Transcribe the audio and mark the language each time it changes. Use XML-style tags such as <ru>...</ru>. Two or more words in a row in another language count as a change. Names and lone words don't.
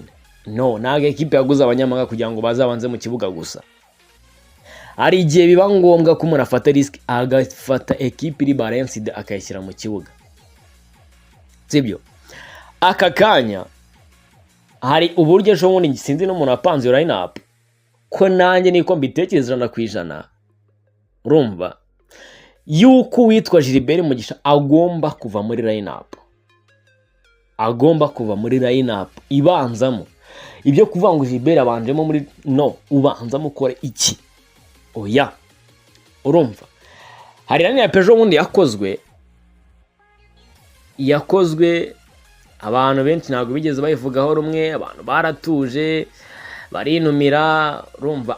<rw>No, ntago ekipe yaguze abanyamahanga kugira ngo bazabanze mu kibuga gusa. Hari igihe biba ngombwa ko umuntu afata risk, agafata ekipe iri balanced akayishyira mu kibuga, sibyo? Aka kanya hari uburyo ejo bundi sinzi n'umuntu apanze</rw> <en>line up,</en> <rw>ko nanjye niko mbitekereza 100%, urumva, yuko witwa Gilbert Mugisha agomba kuva muri</rw> <en>line up,</en> <rw>agomba kuva muri</rw> <en>line up</en> <rw>ibanzamo. Ibyo kuvuga ngo Gilbert abanjemo muri no, ubanzamo ukore iki? Oya, urumva, hari rani ya Peugeot bundi yakozwe abantu benshi ntabwo bigeze bayivugaho rumwe, abantu baratuje barinumira, urumva.</rw>